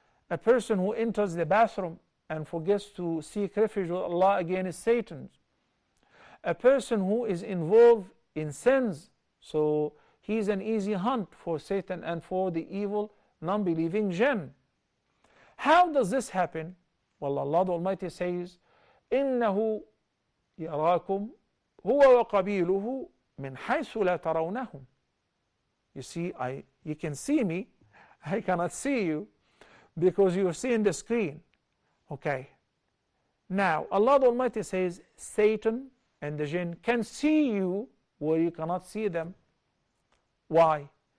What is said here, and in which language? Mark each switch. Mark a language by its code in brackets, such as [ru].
[en] A person who enters the bathroom and forgets to seek refuge with Allah against Satan. A person who is involved in sins, so he's an easy hunt for Satan and for the evil non-believing jinn. How does this happen? Well, Allah the Almighty says, [ar] إِنَّهُ يَرَاكُمْ هُوَ وَقَبِيلُهُ مِنْ حَيْثُ لَا تَرَوْنَهُمْ. [en] You see, you can see me, I cannot see you, because you're seeing the screen. Okay. Now, Allah the Almighty says, Satan and the jinn can see you where you cannot see them. Why?